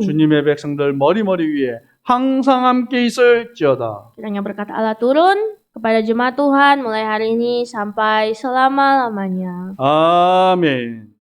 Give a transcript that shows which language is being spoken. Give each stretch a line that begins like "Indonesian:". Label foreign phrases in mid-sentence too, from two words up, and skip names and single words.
Korean: 주님의 백성들 머리머리 위에 항상 함께 있을지어다.
Indonesian: Kiranya berkat Allah turun kepada jemaat Tuhan mulai hari ini sampai selama-lamanya.
Korean: 아멘.